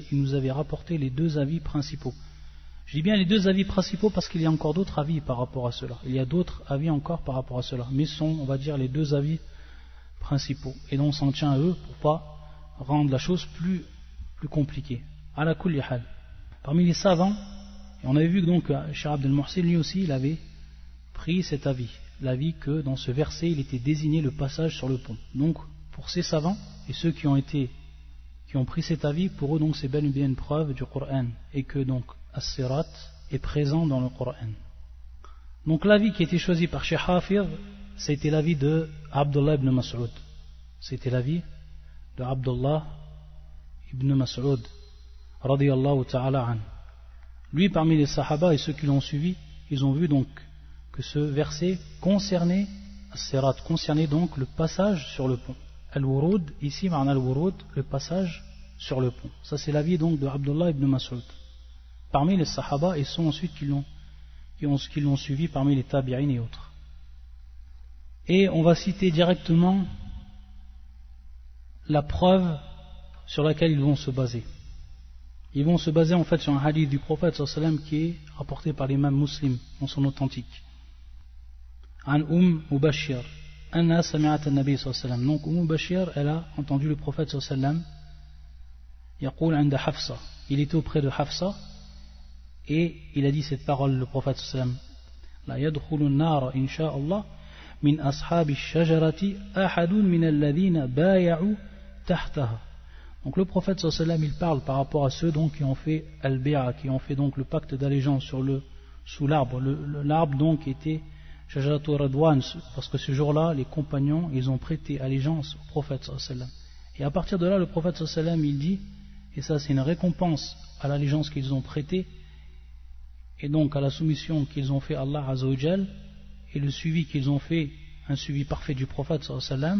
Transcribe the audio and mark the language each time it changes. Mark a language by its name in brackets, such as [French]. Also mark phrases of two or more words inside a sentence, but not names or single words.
[French] Il nous avait rapporté les deux avis principaux. Je dis bien les deux avis principaux parce qu'il y a encore d'autres avis par rapport à cela. Il y a d'autres avis encore par rapport à cela. Mais ce sont, on va dire, les deux avis principaux. Et donc on s'en tient à eux pour ne pas rendre la chose plus compliquée. [Arabic] على كل حال. [French] Parmi les savants, et on avait vu que donc Cheikh Abdel Mohsin lui aussi, il avait pris cet avis. L'avis que dans ce verset, il était désigné le passage sur le pont. Donc, pour ces savants, et ceux qui ont pris cet avis, pour eux donc c'est bel et bien une preuve du Coran, et que donc as-sirat est présent dans le Coran. Donc l'avis qui a été choisi par Cheikh Hafid, c'était l'avis de Abdullah ibn Mas'ud. C'était l'avis de Abdullah ibn Mas'ud, [Arabic] رضي الله تعالى عن. [French] Lui, parmi les sahaba et ceux qui l'ont suivi, ils ont vu donc que ce verset concernait as-sirat, concernait donc le passage sur le pont. Al-Wurud, ici, [Arabic] معنى الورود, [French] le passage sur le pont. Ça, c'est l'avis donc de Abdullah ibn Mas'ud. Parmi les Sahaba, et sont ensuite qui l'ont suivi parmi les Tabi'in et autres. Et on va citer directement la preuve sur laquelle ils vont se baser. Ils vont se baser en fait sur un hadith du prophète [Arabic] صلى الله عليه وسلم [French] qui est rapporté par l'imam Muslim dans son authentique. [Arabic] عن مبشر. أن سمعت النبي صلى الله عليه وسلم. [French] Donc Mubashir, elle a entendu le prophète [Arabic] صلى الله عليه وسلم. يقول عند حفصة. [French] Il était auprès de Hafsa et il a dit cette parole, le prophète [Arabic] صلى الله عليه وسلم. لا يدخل النار إن شاء الله من أصحاب الشجرة أحد من الذين بايعوا تحتها. [French] Donc le prophète [Arabic] صلى الله عليه وسلم, [French] il parle par rapport à ceux donc qui ont fait al-bi'a, qui ont fait donc le pacte d'allégeance sous l'arbre. L'arbre donc était Shajaratu Radwan, parce que ce jour-là, les compagnons, ils ont prêté allégeance au prophète [Arabic] صلى الله عليه وسلم. [French] Et à partir de là, le prophète [Arabic] صلى الله عليه وسلم, [French] il dit, et ça c'est une récompense à l'allégeance qu'ils ont prêtée, et donc à la soumission qu'ils ont fait à Allah [Arabic] عز وجل, [French] et le suivi qu'ils ont fait, un suivi parfait du prophète [Arabic] صلى الله عليه وسلم.